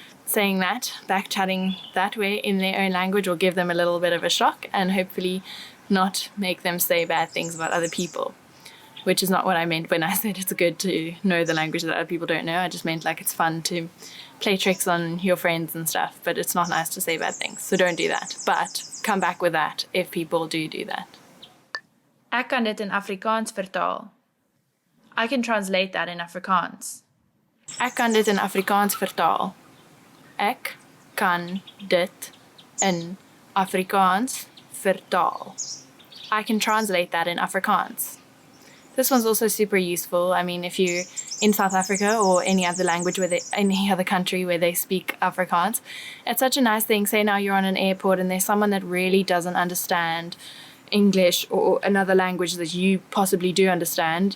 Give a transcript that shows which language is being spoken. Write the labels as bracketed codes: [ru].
[en] Saying that, back-chatting that way in their own language will give them a little bit of a shock and hopefully not make them say bad things about other people. Which is not what I meant when I said it's good to know the language that other people don't know. I just meant like it's fun to play tricks on your friends and stuff, but it's not nice to say bad things. So don't do that. But come back with that if people do that. [af] Ek kan dit in Afrikaans vertaal. [en] I can translate that in Afrikaans. [af] Ek kan dit in Afrikaans vertaal. Ek kan dit in Afrikaans vertaal. [en] I can translate that in Afrikaans. This one's also super useful. I mean, if you're in South Africa or any other language any other country where they speak Afrikaans, it's such a nice thing. Say now you're on an airport and there's someone that really doesn't understand English or another language that you possibly do understand.